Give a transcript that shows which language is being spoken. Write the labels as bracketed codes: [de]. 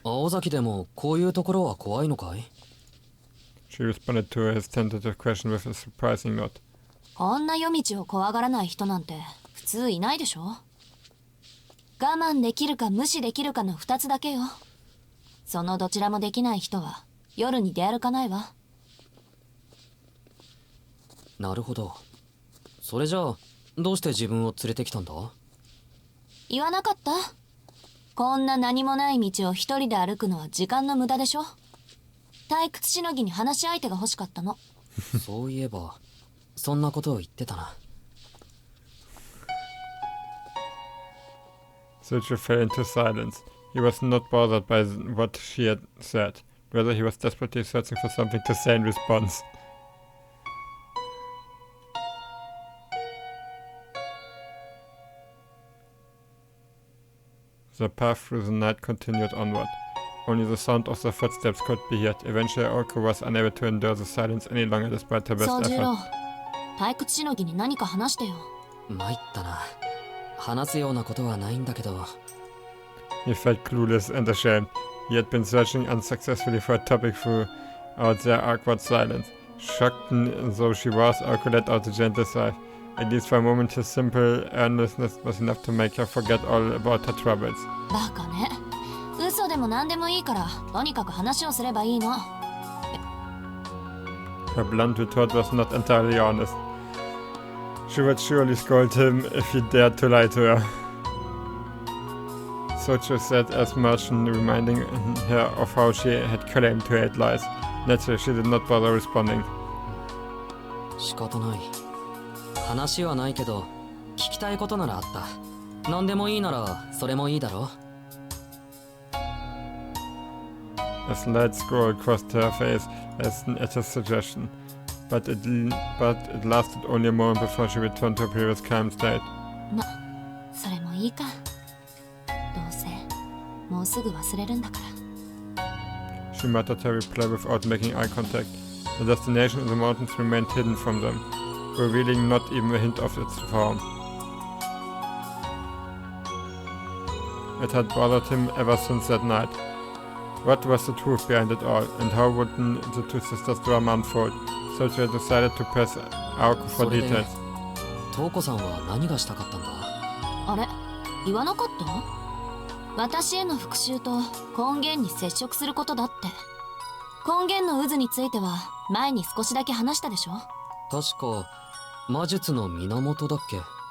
[ja] 青崎でもこういうところは怖いのかい? [en] She responded to his tentative question with a surprising nod. [ja] こんな夜道を怖がらない人なんて普通いないでしょ。我慢できるか無視できるかの2つだけよ。そのどちらもできない人は夜に出歩かないわ。なるほど。それじゃあどうして自分を連れてきたんだ？言わなかった？こんな何もない道を一人で歩くのは時間の無駄でしょ。退屈しのぎに話し相手が欲しかったの。そういえばそんなことを言ってたな。 [en] Cedric fell into silence. He was not bothered by what she had said. Rather, he was desperately searching for something to say in response. The path through the night continued onward. Only the sound of the footsteps could be heard. Eventually, Aoko was unable to endure the silence any longer despite her best effort. [ja] 退屈しのぎに何か話してよ。参ったな。話すようなことはないんだけど。 [en] He felt clueless and ashamed. He had been searching unsuccessfully for a topic throughout their awkward silence. Shocked though she was, Aoko let out a gentle sigh. At least for a moment, his simple earnestness was enough to make her forget all about her troubles. [ja] バカね。嘘でも何でもいいから、とにかく話をすればいいの。 [en] Her blunt retort was not entirely honest. She would surely scold him if he dared to lie to her. Socho said as much, reminding her of how she had claimed to hate lies. Naturally, she did not bother responding. [ja] 仕方ない。話はないけど、聞きたいことならあった。何でもいいなら、それもいいだろ。 [en] A slight scroll crossed her face at his suggestion, but it lasted only a moment before she returned to her previous calm state. [ja] ま、それもいいか。どうせ、もうすぐ忘れるんだから。 [en] She muttered her reply without making eye contact. The destination in the mountains remained hidden from them, revealing not even a hint of its form. It had bothered him ever since that night. What was the truth behind it all, and how would the two sisters' drama unfold? So she had decided to press Aoko for details. [ja] トウコさんは何がしたかったんだ？あれ、言わなかった？私への復讐と根源に接触することだって。根源の渦については前に少しだけ話したでしょ？確か魔術の源だっけ？